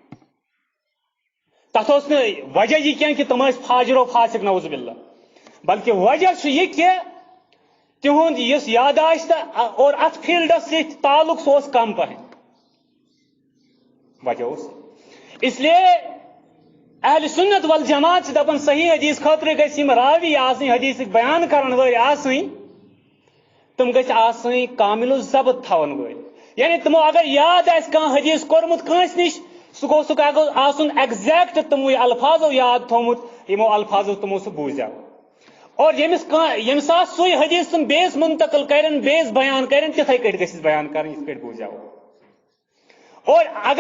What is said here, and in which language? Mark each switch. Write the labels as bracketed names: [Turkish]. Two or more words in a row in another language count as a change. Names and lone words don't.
[Kashmiri] تس وجہ یہ کہ تم فاجر و فاسق [Arabic] نعوذ باللہ [Kashmiri] بلکہ وجہ یہ کہ تہد اس یاداشت اور ات فیلڈس ست تعلق سہ کم پہ وجہ اس لیے اہل سنت والجماعت دپان صحیح حدیث خاطر گھم راوی آسن حدیث بیان کرن ول آسن تم گژھِ آسٕنۍ [Arabic] کامل الضبط [Kashmiri] تھاون وٲلۍ یعنی تمو اگر یاد آسہِ کانٛہہ حدیث کوٚرمُت کٲنٛسہِ نِش سُہ گوٚژھ آسُن ایگزیکٹ تموٕے الفاظو یاد تھومُت یِمو الفاظو تمو سُہ بوٗزیو اور ییٚمہِ ساتہٕ سُے حدیث تم بیٚیِس منتقل کرن بیٚیِس بیان کرن تِتھے کٔٹھۍ گژھٮ۪س بیان کرٕنۍ یِتھ کٔٹھۍ بوٗزیو اور اگر